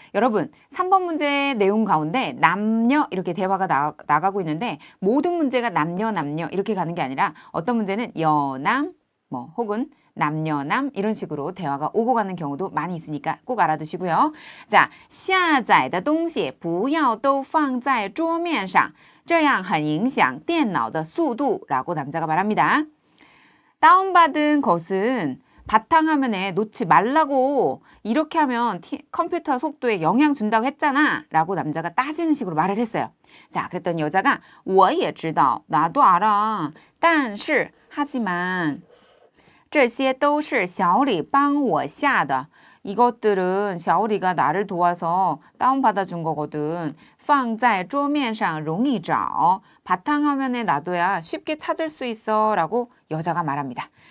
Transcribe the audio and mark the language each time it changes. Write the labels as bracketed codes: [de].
[ko] 여러분, 3번 문제 내용 가운데 남녀 이렇게 대화가 나가고 있는데 모든 문제가 남녀 이렇게 가는 게 아니라 어떤 문제는 여남 뭐 혹은 남녀남 이런 식으로 대화가 오고 가는 경우도 많이 있으니까 꼭 알아두시고요. [zh] 자, 下载的东西不要都放在桌面上，这样很影响电脑的速度 [ko] 라고 남자가 말합니다. 다운받은 것은 바탕화면에 놓지 말라고 이렇게 하면 컴퓨터 속도에 영향 준다고 했잖아 라고 남자가 따지는 식으로 말을 했어요. 자, 그랬더니 여자가 [zh] 我也知道 [ko] 나도 알아 [zh] 但是 [ko] 하지만 [zh] 这些都是小李帮我下的 [ko] 이것들은 샤오리가 나를 도와서 다운받아 준 거거든 [zh] 放在桌面上容易找 [ko] 바탕화면에 놔둬야 쉽게 찾을 수 있어 라고 여자가 말합니다.